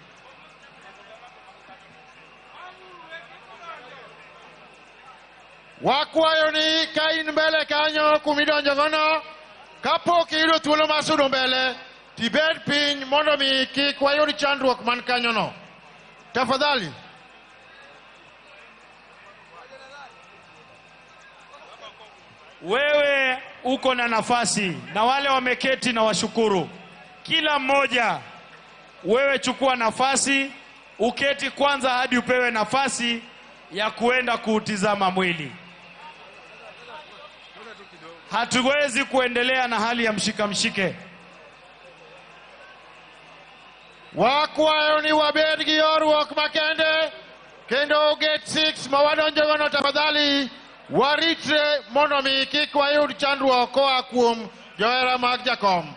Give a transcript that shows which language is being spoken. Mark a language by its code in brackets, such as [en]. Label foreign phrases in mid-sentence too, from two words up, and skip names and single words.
[luo] Wakwayo ni ka in mbele kanyo kumidonjo gono kapok iyudo thuolo mar sudo mbele tibed piny mondo mi kik wayud chandruok man kanyo no. [sw] Tafadhali. Wewe uko na nafasi na wale wameketi na washukuru. Kila mmoja wewe chukua nafasi, uketi kwanza hadi upewe nafasi ya kuenda kuutizama mwili. Hatuwezi kuendelea na hali ya mshike. [luo] Wakwayo ni wabed gi orruok makende kendo gate 6 mawadonjo gono tafadhali waritre mondo mi kik wayud chandruok koa kuom johera mag jakom.